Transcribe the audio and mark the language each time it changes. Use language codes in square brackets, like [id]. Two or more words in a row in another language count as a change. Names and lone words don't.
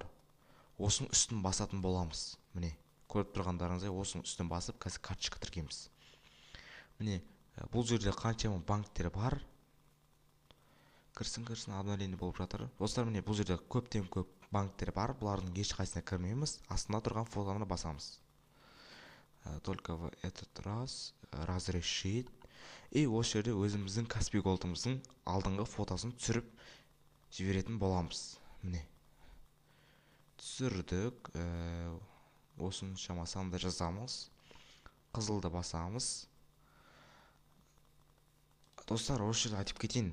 [kk] Осының үстін басатын боламыз. Міне, көріп тұрғандарыңыздай осының үстін басып, қазір карточка тіркейміз. Міне, бұл жерде қаншама банктер бар. Кірсін, обновление болып жатыр. Достар, міне бұл жерде көптен көп банктер бар. Бұлардың ешқайсына кірмейміз. Астында тұрған фотоны басамыз. [ru] Только в этот раз разрешить. [kk] И осы жерде өзіміздің Каспи Голдымыздың алдыңғы фотосын түсіріп жіберетін боламыз. Міне. Түсірдік. Осының шамасында жазамыз. Қызылды басамыз. Достар, осы жерде айтып кетейін.